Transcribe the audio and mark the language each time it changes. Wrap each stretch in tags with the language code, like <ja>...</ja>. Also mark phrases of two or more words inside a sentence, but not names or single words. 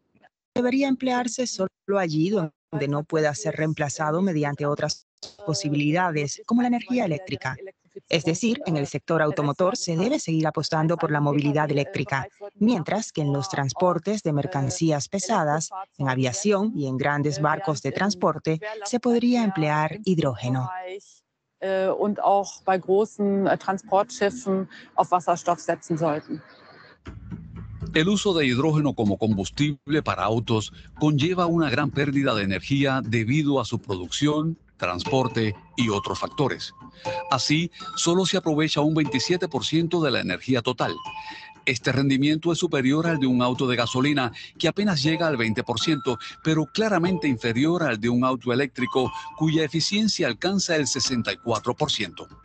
<es>Debería emplearse solo allí donde no pueda ser reemplazado mediante otras posibilidades, como la energía eléctrica. Es decir, en el sector automotor se debe seguir apostando por la movilidad eléctrica, mientras que en los transportes de mercancías pesadas, en aviación y en grandes barcos de transporte, se podría emplear hidrógeno.</es> <de>Und auch bei großen Transportschiffen auf Wasserstoff setzen sollten.</de> <es>El uso de hidrógeno como combustible para autos conlleva una gran pérdida de energía debido a su producción, transporte y otros factores. Así, solo se aprovecha un 27% de la energía total. Este rendimiento es superior al de un auto de gasolina, que apenas llega al 20%, pero claramente inferior al de un auto eléctrico, cuya eficiencia alcanza el 64%.</es>